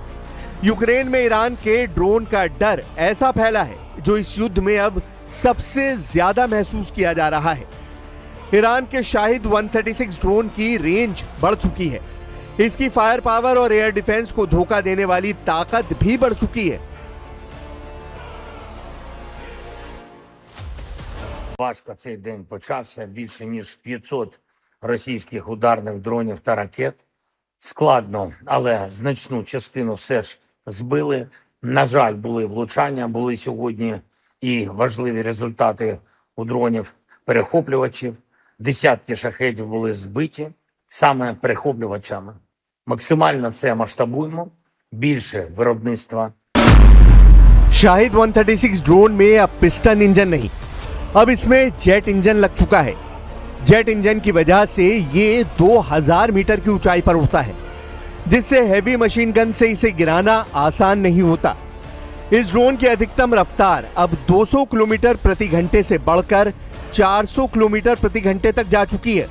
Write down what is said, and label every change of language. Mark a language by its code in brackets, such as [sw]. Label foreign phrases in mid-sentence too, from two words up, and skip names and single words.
[hi] यूक्रेन में ईरान के ड्रोन का डर ऐसा फैला है जो इस युद्ध में अब सबसे ज्यादा महसूस किया जा रहा है। ईरान के शाहिद 136 ड्रोन की रेंज बढ़ चुकी है। इसकी [en] fire power [hi] और [en] air defense [hi] को धोखा देने वाली ताकत भी बढ़ चुकी है। [uk] Важко цей день почався. Більше ніж 500 російських ударних дронів та ракет. Складно, але значну частину все ж збили. На жаль, були влучання, були сьогодні і важливі результати у дронів-перехоплювачів. Десятки шахедів були збиті саме перехоплювачами. Максимально це масштабуємо, більше виробництва. [hi] शाहिद 136 ड्रोन में अब [en] piston engine [hi] नहीं, अब इसमें [en] jet engine [hi] लग चुका है। [en] jet engine [hi] की वजह से ये 2000 मीटर की ऊंचाई पर उड़ता है, जिससे [en] heavy machine gun [hi] से इसे गिराना आसान नहीं होता। इस ड्रोन की अधिकतम रफ्तार अब 200 किलोमीटर प्रति घंटे से बढ़कर 400 किलोमीटर प्रति घंटे तक जा चुकी है।